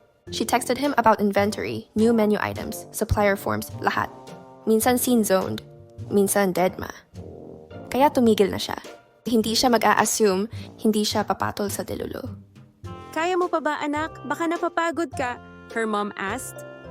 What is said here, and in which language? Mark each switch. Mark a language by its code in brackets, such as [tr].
[en] She texted him about inventory, new menu items, supplier forms, lahat. [tl] Minsan scene-zoned. Minsan deadma. Kaya tumigil na siya. Hindi siya mag-a-assume, hindi siya papatol sa delulu. Kaya mo pa ba, anak? Baka napapagod ka, [en] her mom asked.